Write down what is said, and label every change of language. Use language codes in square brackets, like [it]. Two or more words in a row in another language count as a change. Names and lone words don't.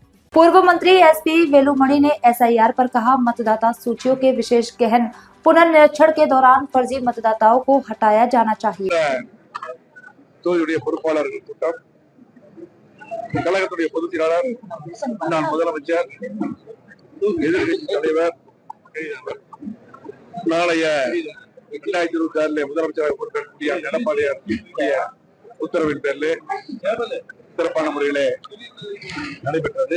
[hi] पूर्व मंत्री एसपी वेलुमणि ने एसआईआर पर कहा, मतदाता सूचियों के विशेष गहन पुनर्निरीक्षण के दौरान फर्जी मतदाताओं को हटाया जाना चाहिए। [ta] கழகத்துடைய பொதுச் செயலாளர், நான் முதலமைச்சர், எதிர்கட்சி தலைவர் நாளைய 2026 முதலமைச்சராக பொறுப்பேற்கக்கூடிய எடப்பாடியார் உத்தரவின் பேரில் சிறப்பான முறையிலே நடைபெற்றது.